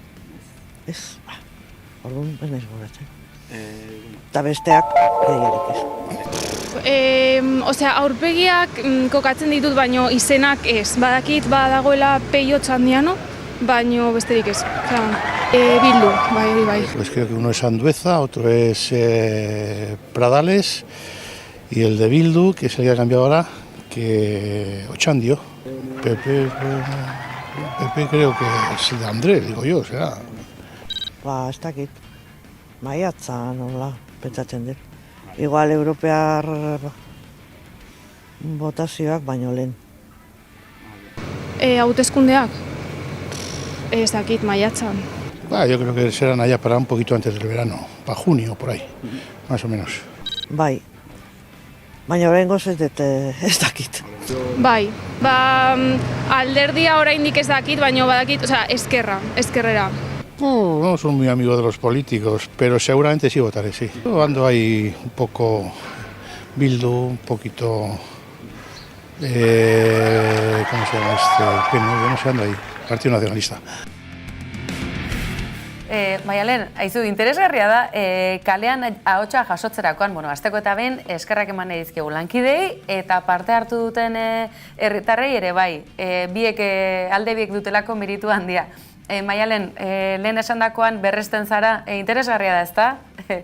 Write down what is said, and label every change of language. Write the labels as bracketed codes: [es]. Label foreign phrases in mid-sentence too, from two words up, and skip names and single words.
[eu] Ez, orduan ez naiz goratzen. Eta besteak, gehiarik ez. Aurpegiak kokatzen ditut, baino izenak ez. Badakit badagoela Peio Txandiano, baino besterik ez. Bildu, bai. [es] Pues creo que uno es Andueza, otro es Pradales, y el de Bildu, que es el que ha cambiado ahora, que Ochandio. Pepe creo que es el de Andrés, digo yo, será. [eu] Ez dakit, maiatza nola pentsatzen dut. Igual europear botazioak baino lehen. Hauteskundeak? Ez dakit, maiatzan. [es] Yo creo que serán allá para un poquito antes del verano, para junio, por ahí, más o menos. [eu] Bai, baina oraingoz ez dakit. Bai, alderdia oraindik ez dakit, baino badakit, ezkerrera. [es] No soy muy amigo de los políticos, pero seguramente sí votaré, sí. Yo ando ahí un poco Bildu, un poquito... ¿cómo se llama este? PNV, no sé, ando ahí, Partido Nacionalista. [eu] Maialen, aizu, interesgarria da, kalean ahotsa jasotzerakoan, asteko eta behin eskerrak eman dizkigu lankidei eta parte hartu duten herritarrei ere bai, alde biek dutelako meritu handia. Maialen, lehen esandakoan berresten zara, interesgarria da, ezta?